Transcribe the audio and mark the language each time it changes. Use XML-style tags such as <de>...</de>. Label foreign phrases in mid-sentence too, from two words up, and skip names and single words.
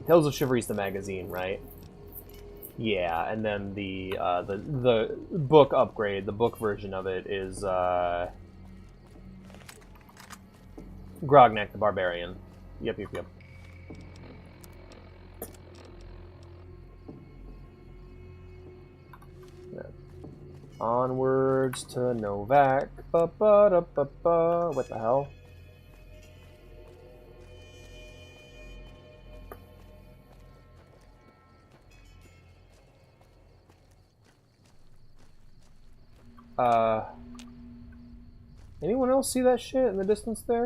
<en>Tales of Chivalry's the magazine, right? Yeah, and then the book upgrade, the book version of it is Grognak the Barbarian. Yep. Onwards to Novak. Ba-ba-da-ba-ba. What the hell? Anyone else see that shit in the distance there?</en>